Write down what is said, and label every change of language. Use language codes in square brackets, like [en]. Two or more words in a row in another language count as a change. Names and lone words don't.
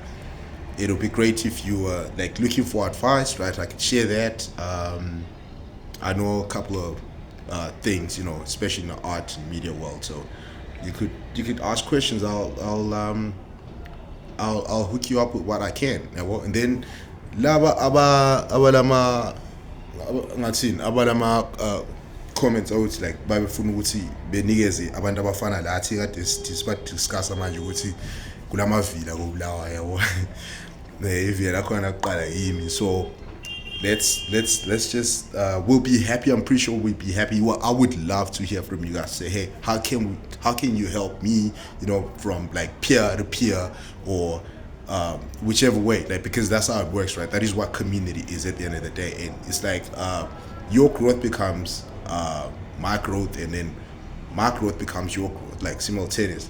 [en] It'll be great if you are like looking for advice, right? I can share that. I know a couple of things, especially in the art and media world. So you could ask questions. I'll hook you up with what I can. [nd] And then laba abalama [en] comments out like [nd] babefuna ukuthi benikeze abantu abafana lathi kade discuss manje ukuthi kulamavila koBulawayo yabo. Ivila lakhona kuqala yimi. [en] So let's just we'll be happy. I'm pretty sure we'll be happy. Well, I would love to hear from you guys. Say, hey, how can you help me, from like peer to peer or whichever way, like, because that's how it works, right? That is what community is at the end of the day. And it's like your growth becomes my growth, and then my growth becomes your growth, like simultaneous.